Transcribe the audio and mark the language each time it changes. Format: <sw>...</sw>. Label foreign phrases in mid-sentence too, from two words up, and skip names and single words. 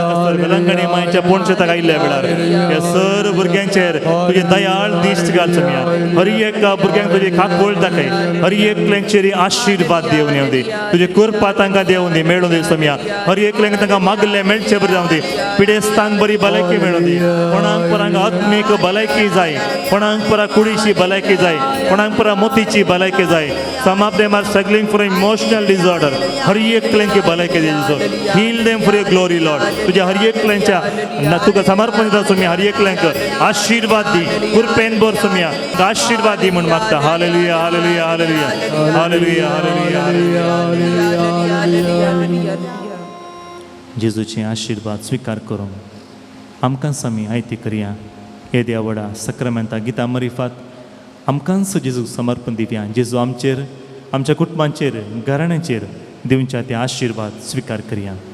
<kok>हांगासर वेलंगणी मायेच्या पोण शेताक आयिल्ल्या वेळार ह्या सर भुरग्यांचेर तुजे दयाळ दिश्ट घाल सम्या हर एका भुरग्यांक तुजी खाकूळ दाखय हर एकल्यांचेर आशिर्वाद देवन येवं दी तुजे कृपा तांकां देवून दी मेळून दी सम्या हर एकल्यांक तांकां मागलें मेळचें बरें जावं दी पिडेस्तांक बरी भलायकी मेळून दी कोणाक परांक आत्मीक भलायकी जाय कोणाक परा कुडीची भलायकी जाय कोणाक परा मोतीची भलायकी जाय</kok> <en>some of them are struggling for emotional disorder</en> <kok>हर एकल्यांकी भलायकी दिजो</kok> <en>heal them for your glory Lord</en> <kok>तुज्या हर एकल्यांच्या तुका समर्पण दिता सुम्या हर एकल्यांक आशिर्वाद दी कृपेन बोर सुम्या आशिर्वाद दी म्हूण मागता हालेलुया हालेलुया हालेलुया हालेलुया हालेलुया जेजूचे आशिर्वाद स्वीकार करून आमकांच आमी आयती करया हे देवडा सक्रामेंता गिता मरिफात आमकांच जेजूक समर्पण दिवया जेजू आमचेर आमच्या कुटुंबांचेर घराण्यांचेर दिवच्या ते आशिर्वाद स्वीकार करया</kok>